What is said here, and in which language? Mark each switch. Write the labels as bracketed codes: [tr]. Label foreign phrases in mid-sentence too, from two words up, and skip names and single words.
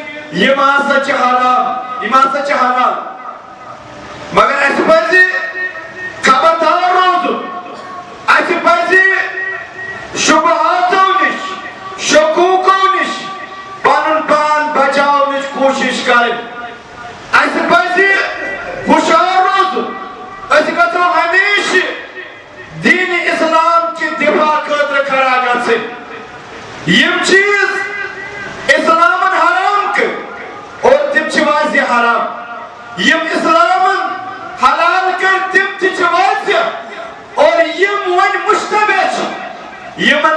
[ks] یہ سچ حرام یہ سچ حرام مگر اس پزِ خبردار روزُن اس پزِ شبہاتو نش شکوکو نش پنن پان بچاونٕچ کوشش کرٕنۍ اس پزِ ہوشیار روزُن أسۍ گژھو ہمیشہ [ur] دین اسلام کی دفاع [ks] خٲطرٕ کھڑا گژھٕنۍ یم چیز اسلامن حرام کر اور تم چھ واضح حرام یم اسلامن حلال کر تم تہ واضح اور یم ون مشتبہ چھ یمن